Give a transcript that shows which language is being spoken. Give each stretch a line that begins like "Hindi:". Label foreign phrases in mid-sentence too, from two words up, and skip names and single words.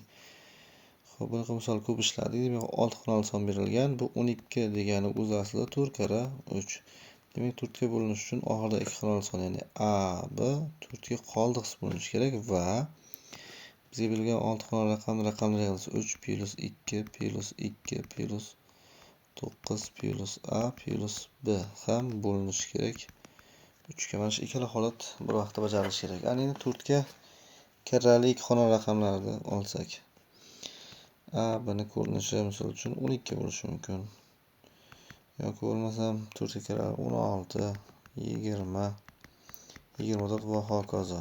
Uzbek: Xo'p, bunaqa misol ko'p ishladik. Demak, 6 xonali son berilgan. Bu 12 degani o'z aslida 4 kara 3. Demak, 4 ga bo'linish uchun oxirida 2 xonali son, ya'ni a b 4 ga qoldiqsi bo'linishi kerak va bizga berilgan 6 xonali raqamlar yig'indisi 3 plus 2 plus 2 plus 9 plus a plus b ham bo'linishi kerak 3 ga. Mana shu ikkala holat bir vaqtda bajarilishi kerak. Ana endi 4 ga karrali ikki xonali raqamlarni olsak. A buni ko'rinishi misol uchun 12 bo'lishi mumkin. Yoki bo'lmasam 4 ga karrali 16, 20, 24 va hokazo.